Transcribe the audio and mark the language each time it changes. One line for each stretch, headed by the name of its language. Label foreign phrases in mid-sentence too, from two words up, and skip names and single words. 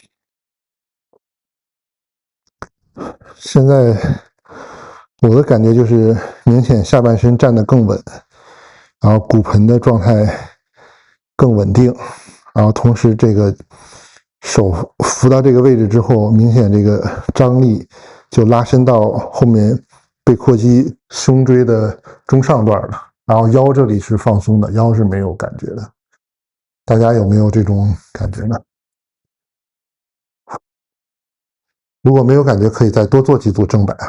Chinese: 现在我的感觉就是明显下半身站得更稳，然后骨盆的状態更穩定，然后同时这个手扶到这個位置之後，明顯這個張力就拉伸到後面背闊肌胸椎的中上段了，然後腰這裡是放鬆的，腰是沒有感覺的。大家有沒有這種感覺呢？如果沒有感覺，可以再多做幾組正擺啊。